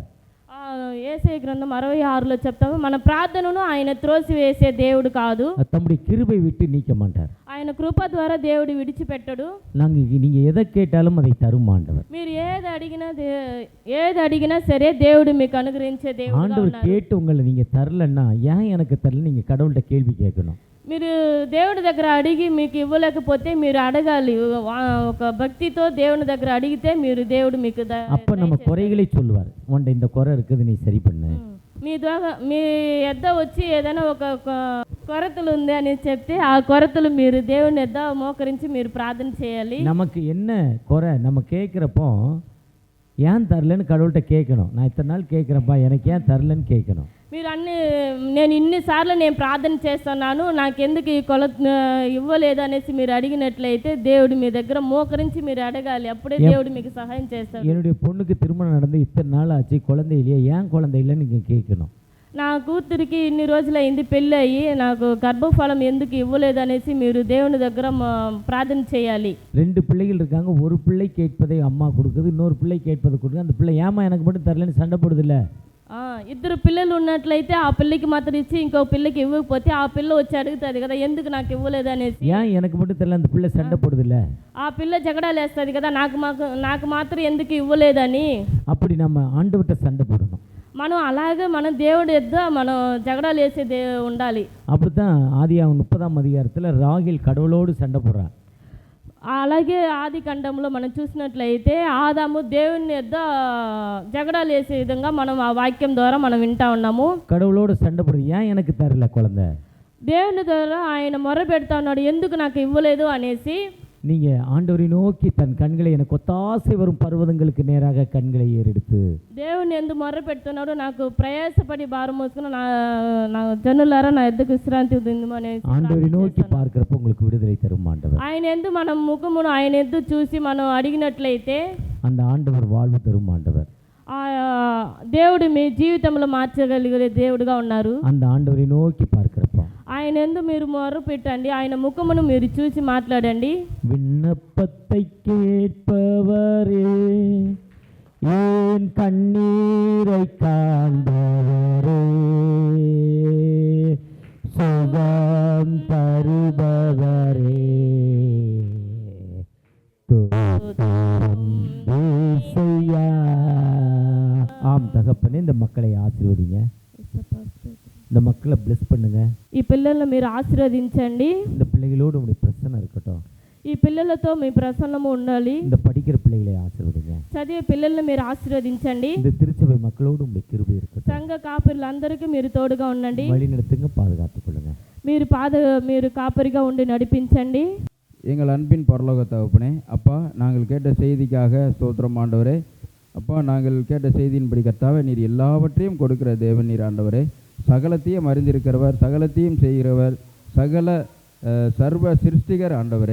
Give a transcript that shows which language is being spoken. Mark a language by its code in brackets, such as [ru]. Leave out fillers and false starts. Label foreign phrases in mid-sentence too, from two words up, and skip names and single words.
[te] యేసయ్య గ్రంథం 66లో చెప్తాము మన ప్రార్థనను ఆయన త్రోసివేసే దేవుడు కాదు, [ta] தம்முடைய கிருபை விட்டு நீக்க மாட்டார். [te] ఆయన కృప ద్వారా దేవుడు విడిచిపెట్టడు. [ta] நீங்க எதை கேட்டாலும் அதை தரும் ஆண்டவர். [te] మీరు ఏది అడిగినా సరే దేవుడు మీకు అనుగ్రహించే దేవుడు. [ta] ஆண்டவர் கேட்டு உங்களை நீங்க தரலன்னா ஏன் எனக்கு தரல நீங்க கடவுள்கிட்ட கேள்வி கேட்கணும். [te] మీరు దేవుడి దగ్గర అడిగి మీకు ఇవ్వలేకపోతే మీరు అడగాలి, ఒక భక్తితో దేవుని దగ్గర అడిగితే మీరు దేవుడు మీకు [ta] அப்ப நம்ம குறைகளை சொல்லுவார். உன்ட இந்த குறை இருக்குது, நீ சரி பண்ணு. [te] మీ ద్వారా మీ ఎద్ద వచ్చి ఏదైనా ఒక కొరతలు ఉంది అని చెప్తే ఆ కొరతలు మీరు దేవుని ఎద్ద మోకరించి మీరు ప్రార్థన చేయాలి. [ta] நமக்கு என்ன குறை நம்ம கேட்குறப்போ ஏன் தரலன்னு கடவுள்கிட்ட கேட்கணும். நான் இத்தனை நாள் கேட்குறப்பா எனக்கு ஏன் தரலன்னு கேட்கணும். [te] మీరు నేను ఇన్నిసార్లు నేను ప్రార్థన చేస్తున్నాను, నాకెందుకు ఈ ఇవ్వలేదు అనేసి మీరు అడిగినట్లయితే దేవుడు మీ దగ్గర మోకరించి మీరు అడగాలి, అప్పుడే దేవుడు మీకు సహాయం చేస్తాడు. [ta] என்னுடைய பொண்ணுக்கு திருமணம் நடந்து இத்தனை நாள் ஆச்சு, குழந்தை இல்லையா, ஏன் குழந்தை இல்லைன்னு நீங்கள் கேட்கணும். [te] నా కూతురికి ఇన్ని రోజులైంది పెళ్ళి అయ్యి నాకు గర్భఫలం ఎందుకు ఇవ్వలేదు అనేసి మీరు దేవుని దగ్గర ప్రార్థన చేయాలి. [ta] 2 பிள்ளைகள் இருக்காங்க, ஒரு பிள்ளை கேட்பதை அம்மா கொடுக்குது, இன்னொரு பிள்ளை கேட்பதை கொடுக்குது. அந்த பிள்ளை ஏமா எனக்கு மட்டும் தரலன்னு சண்டை போடுதில்ல. [te] 2 పిల్లలు ఉన్నట్లయితే ఆ పిల్లకి మాత్రం ఇచ్చి ఇంకో పిల్లకి ఇవ్వకపోతే ఆ పిల్ల వచ్చి అడుగుతుంది కదా ఎందుకు నాకు ఇవ్వలేదు అనేసి. [ta] ஏன் எனக்கு மட்டும் தெரியல அந்த பிள்ளை சண்டை போடுதில்ல. [te] ఆ పిల్ల జగడాలు వేస్తుంది కదా నాకు మాత్రం ఎందుకు ఇవ్వలేదని. [ta] அப்படி நம்ம ஆண்டவர்கிட்ட சண்டை போடணும். [te] మనం అలాగే మనం దేవుడి ఎద్ద మనం జగడాలు వేసే ఉండాలి. [ta] அப்படித்தான் ஆதியாகமம் 30ஆம் அதிகாரத்தில் ராகேல் கடவுளோடு சண்டை போடுறான். [te] అలాగే ఆది ఖండంలో మనం చూసినట్లయితే ఆదాము దేవుని యొద్ద జగడాలు వేసే విధంగా మనం ఆ వాక్యం ద్వారా మనం వింటా ఉన్నాము. [ta] கடவுளோடு சண்டை போடுறது ஏன் எனக்கு தரல குழந்தை. [te] దేవుని ద్వారా ఆయన మొర పెడతా ఉన్నాడు ఎందుకు నాకు ఇవ్వలేదు అనేసి. [ta] நீங்க ஆண்டவரை நோக்கி தன் கண்களை எனக்கு ஒத்தாசை வரும் பர்வதங்களுக்கு நேராக கண்களை ஏறெடுத்து [te] దేవుని ఎందు మొర పెడుతున్నాడు, నాకు ప్రయాసపడి భారం మోసుకుని నా జనులారా నా ఎద్దుకు విశ్రాంతి అనేసి. [ta] ஆண்டவரை நோக்கி பார்க்கிறப்ப உங்களுக்கு விடுதலை தரும் ஆண்டவர். [te] ఆయన ఎందు మనం ముఖమును ఆయన ఎద్దు చూసి మనం అడిగినట్లయితే [ta] அந்த ஆண்டவர் வாழ்வு தரும் ஆண்டவர். [te] దేవుడు మీ జీవితంలో మార్చగలిగే దేవుడుగా ఉన్నారు. [ta] அந்த ஆண்டவரை நோக்கி பார்க்கிறப்ப [te] ఆయన ఎందు మీరు మొర్ర పెట్టండి, ఆయన ముఖమును మీరు చూసి మాట్లాడండి. [ta] விண்ணப்பத்தை கேட்பவரே என் கண்ணீரை காண்பவரே சுகம் தருபவரே ஆம் தகப்பனே, இந்த மக்களை ஆசீர்வதிங்க, இந்த மக்களை பிளஸ் பண்ணுங்க. [te] ఈ పిల్లలను మీరు ఆశీర్వదించండి. [ta] இந்த பிள்ளைகளோடு உங்களுடைய பிரசன்னம் இருக்கட்டும். [te] ఈ పిల్లలతో మీ ప్రసన్నము ఉండాలి. [ta] இந்த படிக்கிற பிள்ளைகளை ஆசீர்வதிங்க. [te] చదివే పిల్లలను మీరు ఆశీర్వదించండి. [ta] இந்த திருச்சபை மக்களோடு உங்களுடைய கிருபை இருக்கட்டும். [te] సంఘ కాపరులందరికీ మీరు తోడుగా ఉండండి. [ta] வழி நடத்துங்க, பாதுகாத்துக் கொள்ளுங்க. [te] మీరు కాపరిగా ఉండి నడిపించండి. [ta] எங்கள் அன்பின் பரலோக தகப்பனே, அப்பா நாங்கள் கேட்ட செய்திக்காக ஸ்தோத்திரம் ஆண்டவரே. அப்பா நாங்கள் கேட்ட செய்தியின்படி கர்த்தாவே நீர் எல்லாவற்றையும் கொடுக்கிற தேவன் நீர் ஆண்டவரே. சகலத்தையும் அறிந்திருக்கிறவர், சகலத்தையும் செய்கிறவர், சகல சர்வ சிருஷ்டிகர் ஆண்டவரே.